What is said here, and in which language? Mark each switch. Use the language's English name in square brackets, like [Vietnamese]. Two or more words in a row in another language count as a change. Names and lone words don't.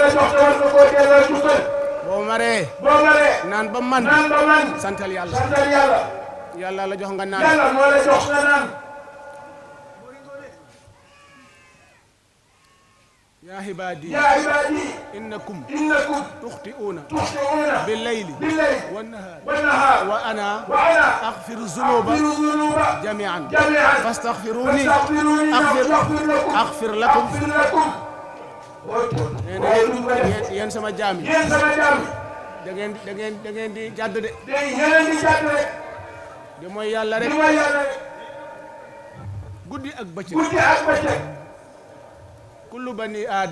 [Wolof] boo maree. naan ba man. santal yàlla. yàlla la jox nga naan. [Arabic] يا عبادي. إنكم. تخطئون بالليل. والنهار وأنا أغفر الذنوب. جميعا فاستغفروني. أغفر لكم. [Wolof] nee na yéen sama jaam yi. da ngeen di jàdd de. di mooy yàlla rek. guddi ak bëccëg. [Arabic] كل بني آدم